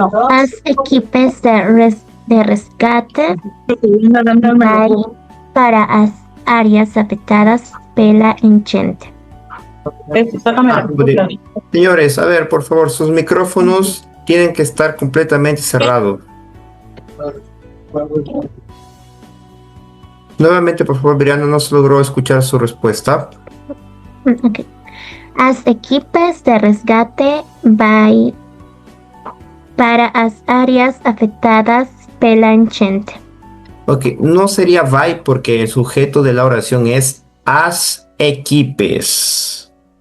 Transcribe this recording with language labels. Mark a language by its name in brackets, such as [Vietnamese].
[Portuguese] As equipes de resgate vai para as áreas afetadas pela enchente. [Spanish] Señores, a ver, por favor, sus micrófonos tienen que estar completamente cerrados. Nuevamente, por favor, Briana, no se logró escuchar su respuesta. Okay. [Portuguese] As equipes de resgate vai para as áreas afectadas pela enchente. [Spanish] Ok, no sería vai porque el sujeto de la oración es as equipes.